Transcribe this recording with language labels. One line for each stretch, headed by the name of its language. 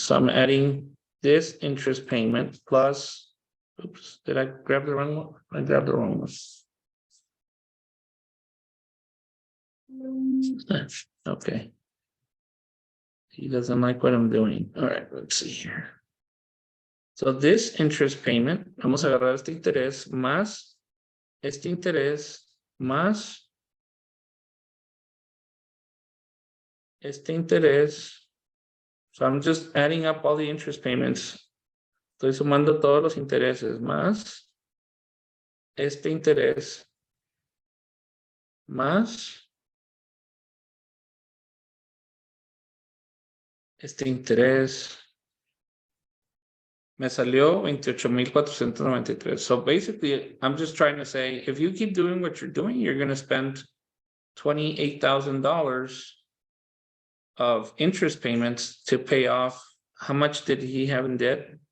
English: So I'm adding this interest payment plus, oops, did I grab the wrong one? I grabbed the wrong one. Okay. He doesn't like what I'm doing. All right, let's see here. So this interest payment,
Spanish: vamos a agarrar este interés más este interés más este interés.
English: So I'm just adding up all the interest payments.
Spanish: Estoy sumando todos los intereses más este interés más este interés. Me salió 28,493.
English: So basically, I'm just trying to say, if you keep doing what you're doing, you're going to spend $28,000 of interest payments to pay off. How much did he have in debt?